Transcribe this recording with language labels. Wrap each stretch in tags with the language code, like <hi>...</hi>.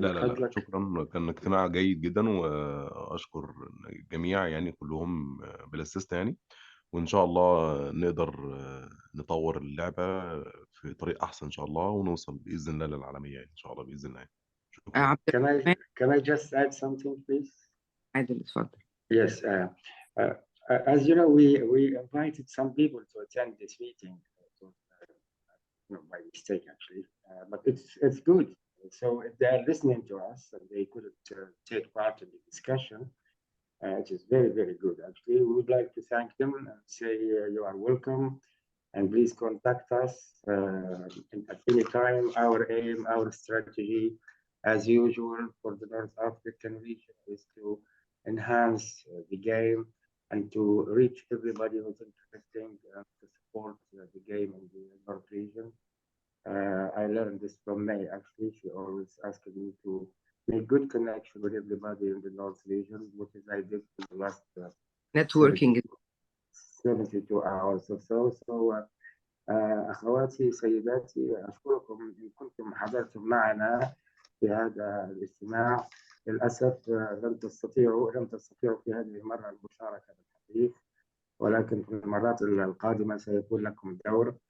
<ar>من لا لا فضلك. شكرا، كان اجتماع جيد جدا، واشكر الجميع يعني كلهم بلا استثناء يعني. وان شاء الله نقدر نطور اللعبه في طريق احسن ان شاء الله، ونوصل باذن الله للعالميه يعني ان شاء الله باذن الله. شكرا. عبد الرحمن</ar> <en>Can I just add something, please?</en> <ar>عادل اتفضل.</ar> <en>Yes. As you know, we invited some people to attend this meeting, by mistake actually, but it's good. So if they are listening to us and they couldn't take part in the discussion, it is very, very good. Actually, we would like to thank them and say you are welcome, and please contact us at any time. Our aim, our strategy, as usual for the North African region, is to enhance the game and to reach everybody who's interested to support the game in the North region. I learned this from May, actually. She always asked me to make good connection with everybody in the North region, which is I did for the last Networking. 72 hours or so.</en> <ar>So أخواتي سيداتي، أشكركم إن كنتم حضرتم معنا في هذا الاجتماع. للأسف لم تستطيعوا في هذه المرة المشاركة بالحديث، ولكن في المرات القادمة سيكون لكم دور.</ar>